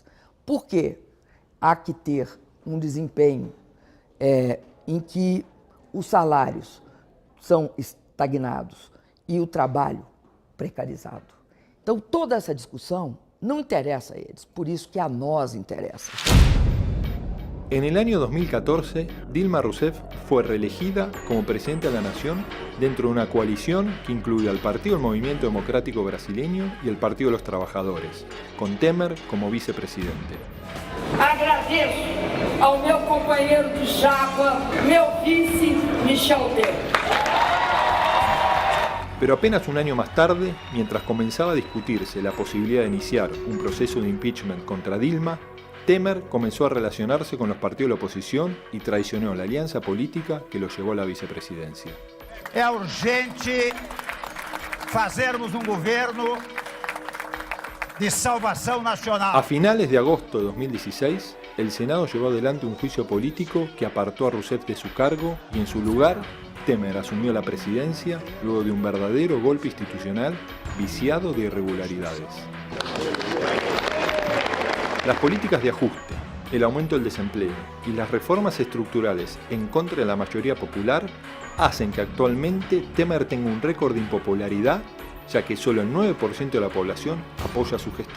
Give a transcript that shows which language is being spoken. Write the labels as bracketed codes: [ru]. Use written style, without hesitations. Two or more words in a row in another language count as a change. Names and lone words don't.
[pt] Por que há que ter um desempenho em que os salários são estagnados e o trabalho precarizado? Então, toda essa discussão não interessa a eles, por isso que a nós interessa. [es] En el año 2014, Dilma Rousseff fue reelegida como presidenta de la Nación dentro de una coalición que incluye al Partido del Movimiento Democrático Brasileño y el Partido de los Trabajadores, con Temer como vicepresidente. [pt] Agradeço ao meu companheiro de chapa, meu vice, Michel Temer. [es] Pero apenas un año más tarde, mientras comenzaba a discutirse la posibilidad de iniciar un proceso de impeachment contra Dilma, Temer comenzó a relacionarse con los partidos de la oposición y traicionó la alianza política que lo llevó a la vicepresidencia. [pt] É urgente fazermos governo de salvação nacional. [es] A finales de agosto de 2016, el Senado llevó adelante un juicio político que apartó a Rousseff de su cargo y en su lugar, Temer asumió la presidencia luego de un verdadero golpe institucional viciado de irregularidades. Las políticas de ajuste, el aumento del desempleo y las reformas estructurales en contra de la mayoría popular hacen que actualmente Temer tenga un récord de impopularidad, ya que solo el 9% de la población apoya su gestión.